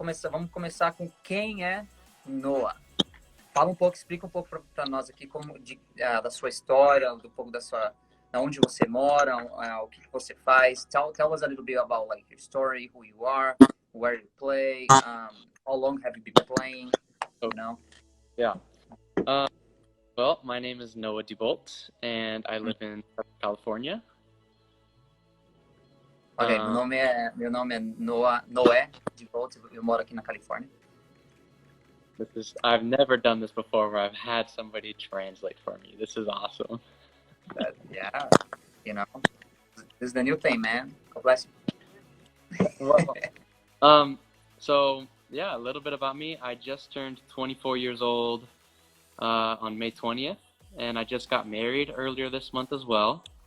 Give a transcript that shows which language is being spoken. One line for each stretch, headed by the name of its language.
Portuguese: Vamos começar com quem é Noah. Explica um pouco para nós aqui da sua história, um pouco da onde você mora, o que você faz.
English: Tell us a little bit about like your story, who you are, where you play, how long have you been playing, you know? Yeah. Well, my name is Noah DeBolt, and I live in California.
Portuguese: Ok, meu nome é Noé DeBolt, eu moro aqui na Califórnia.
English: I've never done this before where I've had somebody translate for me. This is awesome. Yeah, you know, this is the new thing, man. God bless you. So yeah, a little bit about me. I just turned 24 years old on May 20th, and I just got married earlier this month as well.